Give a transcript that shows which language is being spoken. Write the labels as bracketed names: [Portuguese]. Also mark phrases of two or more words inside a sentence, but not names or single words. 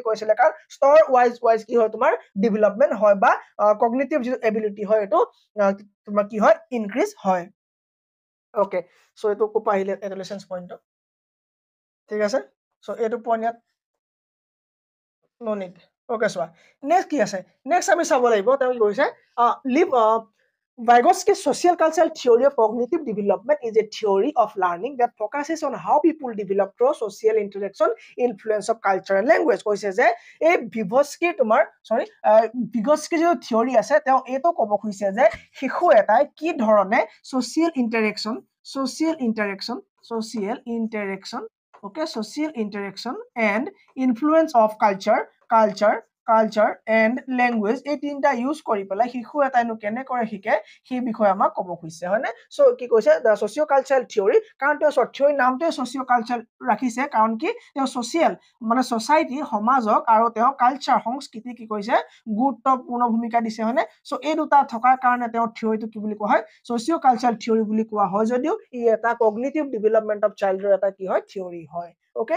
[Assamese] কৈছিলে কাৰণ স্তৰ ৱাইজ কি হয় তোমাৰ ডেভেলপমেণ্ট হয় বা কগনিটিভ যিটো এবিলিটি হয় এইটো তোমাৰ কি হয় ইনক্ৰিজ হয় [English] okay so [Assamese] এইটো কোপা আহিলে [English] adolescence point [Assamese] ঠিক আছে সো এইটো পইণ্ট ইয়াত [English] no need okay [Assamese] চোৱা নেক্সট কি আছে নেক্সট আমি চাব লাগিব তেওঁ কি কৈছে [English] Vygotsky's social cultural theory of cognitive development is a theory of learning that focuses on how people develop through social interaction, influence of culture and language. [Assamese] কৈছে যে এই Vygotsky তোমাৰ Vygotsky যে থিওৰি আছে তেওঁ এইটো ক'ব খুজিছে যে শিশু এটাই কি ধৰণে [English] social interaction and influence of culture and [Assamese] language এই তিনটা ইউজ কৰি পেলাই শিশু এটাইনো কেনে কৰে শিকে সেই বিষয়ে আমাক ক'ব খুজিছে হয়নে সো কি কৈছে [English] the socio cultural theory [Assamese] কাৰণ তেওঁ থিওৰি নামটোৱে [English] socio culture [Assamese] ৰাখিছে কাৰণ কি তেওঁ সোশিয়েল মানে সোসাইটি সমাজক আৰু তেওঁ কালচাৰ সংস্কৃতি কি কৈছে গুৰুত্বপূৰ্ণ ভূমিকা দিছে হয়নে সো এই দুটা থকাৰ কাৰণে তেওঁ থিওৰিটো কি বুলি কোৱা হয় [English] socio cultural theory [Assamese] বুলি কোৱা হয় যদিও ই এটা [English] cognitive development of child's [Assamese] এটা কি হয় থিওৰি হয় ওকে